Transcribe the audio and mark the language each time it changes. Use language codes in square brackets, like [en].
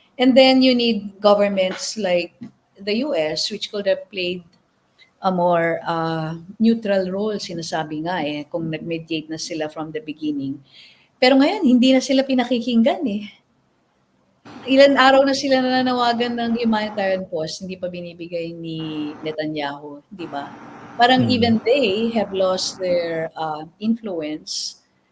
[en] And then you need governments like the US, which could have played a more neutral role, [tl] sinasabi nga kung nag-mediate na sila [en] from the beginning. [tl] Pero ngayon, hindi na sila pinakikinggan Ilan araw na sila nananawagan ng humanitarian pause, hindi pa binibigay ni Netanyahu, di ba? [en] Parang even they have lost their influence.